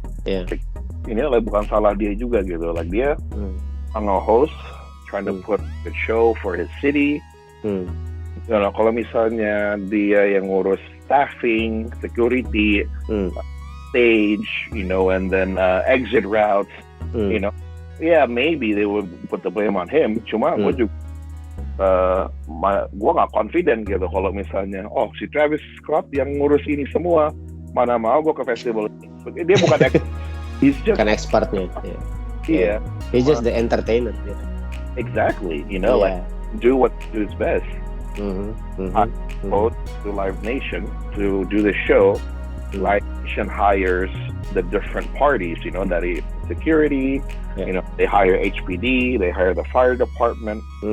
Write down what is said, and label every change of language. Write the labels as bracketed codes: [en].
[en] Like, [id] ini like bukan salah dia juga gitu, [en] like dia host trying to put a show for his city. [id] Kalau misalnya dia yang ngurus [en] staffing, security, stage, and then exit routes, maybe they would put the blame on him. [id] Cuma gue juga gue nggak confident gitu kalau misalnya si Travis Scott yang ngurus ini semua, mana mau gue ke festival ini. Dia bukan [en] he's just [id] bukan expertnya. [en] Yeah. He's just the entertainer. Exactly, like do what is best. I go to Live Nation to do the show. Live Nation hires the different parties, [id] dari [en] security, they hire HPD, they hire the fire department.